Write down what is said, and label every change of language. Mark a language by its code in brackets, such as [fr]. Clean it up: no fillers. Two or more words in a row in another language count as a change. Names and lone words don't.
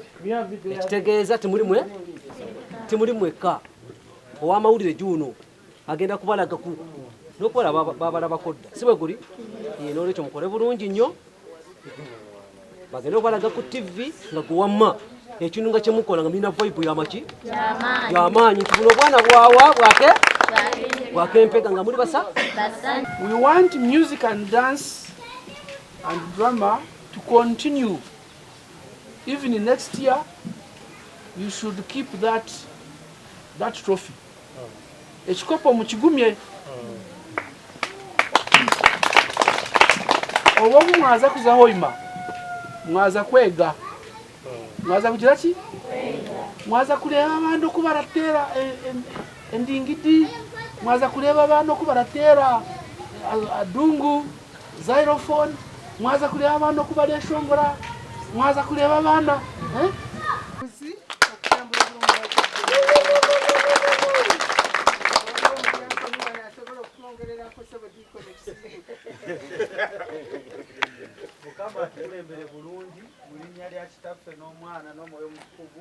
[lg] ekitegeeza timuli mwekka ow'amawulire juuno agenda kubalaga n'okukola babalaba kodda si bwe guli n'olwekyo mukole bulungi nnyo bagenda okubalaga ku TV nga guwamma ekintu nga kyemukola nga mulina vibe yamaki yamaanyi nti buno obwana bwawa bwake Empeka nga muli basa. [en] We want music and dance and drama to continue. Even in next year, you should keep that trophy. [nyo] Ekikopo mukigumye. Oba mwaza kuza hoima. Mwaza kwega. Mwaza kugira ki? Mwaza kuleba abantu kubaratera endingidi. Mwaza kuleba abantu kubaratera adungu, xylophone. Mwaza kuleba abantu kubaleshongora. Mwaza kuleba abana [lg] Mukama atukulembere bulungi mu linnya lya kitaffe n'omwana n'omwoyo mutukuvu.